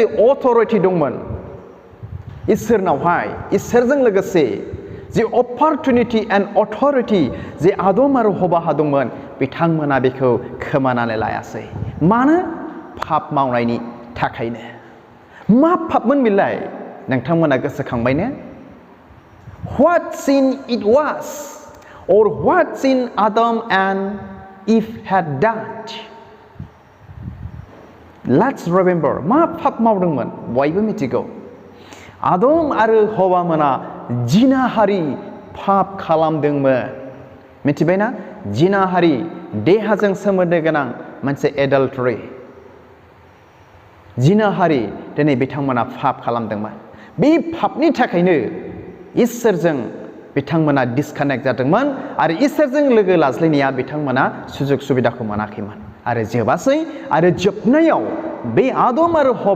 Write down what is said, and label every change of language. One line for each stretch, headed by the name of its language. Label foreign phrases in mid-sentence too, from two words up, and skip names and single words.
Bodo: अथरिटि दंमोन इसोरनावहाय इसोरजों लोगोसे जे
English: opportunity and authority
Bodo: जे आदम आरो हवाहा दंमोन बिथांमोना बेखौ खोमानानै लायासै मानो पाप मावनायनि थाखायनो मा पापमोन बिलाय नोंथांमोना गोसोखांबायने
English: what sin it was or what sin Adam and Eve had done let's remember
Bodo: मा पाप मावदोंमोन बयबो मिथिगौ आदम आरो हवा मोना जिनाहारि पाप खालामदोंमोन मिथिबायना जिनाहारि देहाजों सोमोन्दो गोनां मोनसे एडाल्टरि जिनाहारि दिनै बिथांमोना पाप खालामदोंमोन बे पापनि थाखायनो इसोरजों बिथांमोना डिसकानेक्ट जादोंमोन आरो इसोरजों लोगो लाज्लायनाया बिथांमोना सुजुग सुबिदाखौ मोनाखैमोन आरो जोबासै आरो जोबनायाव बे आदम आरो